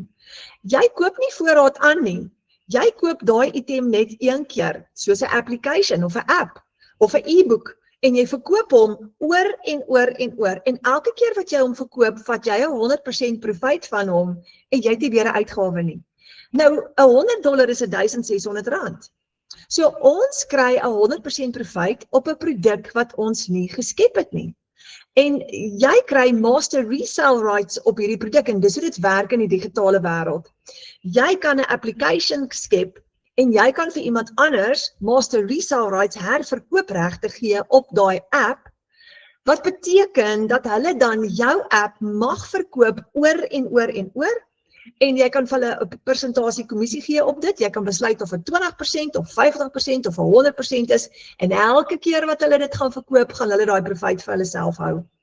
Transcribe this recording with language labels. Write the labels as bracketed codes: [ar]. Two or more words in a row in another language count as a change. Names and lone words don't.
[af] Jy koop nie voorraad aan nie. Jy koop daai item net een keer, soos 'n application of 'n app of 'n e-book en jy verkoop hom oor en oor en oor en elke keer wat jy hom verkoop, vat jy 100% profijt van hom en jy het nie weer 'n uitgawe nie. Nou, $100 is R1,600. So ons kry 100% profijt op 'n produk wat ons nie geskep het nie. En jy kry [en] master resale rights [af] op hierdie produk en dis hoe dit werk in die digitale wêreld. Jy kan 'n application skep en jy kan vir iemand anders [en] master resale rights [af] herverkoopregte gee op daai app, wat beteken dat hulle dan jou app mag verkoop oor en oor en oor, en jy kan vir hulle 'n persentasie kommissie gee op dit, jy kan besluit of dit 20% of 50% of 100% is, en elke keer wat hulle dit gaan verkoop, gaan hulle daai profijt vir hulle self hou.